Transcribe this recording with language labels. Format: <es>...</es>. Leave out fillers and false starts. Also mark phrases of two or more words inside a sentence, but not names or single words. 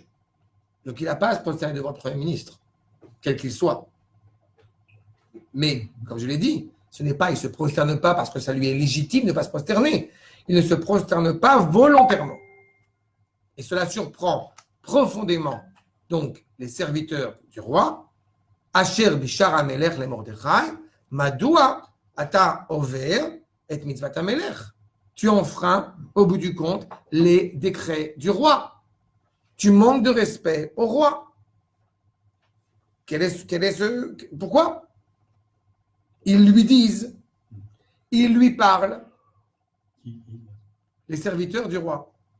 <fr>Donc il n'a pas à se prosterner devant le Premier ministre, quel qu'il soit. Mais, comme je l'ai dit, ce n'est pas, il ne se prosterne pas parce que ça lui est légitime de ne pas se prosterner. Il ne se prosterne pas volontairement. Et cela surprend profondément donc les serviteurs du roi.</fr> <he>אשר בשער המלך למרדכי מדוע אתה עובר את מצות המלך.</he> <fr>Tu enfreins, au bout du compte, les décrets du roi. Tu manques de respect au roi. Pourquoi? Ils lui disent, ils lui parlent, les serviteurs du roi.</fr>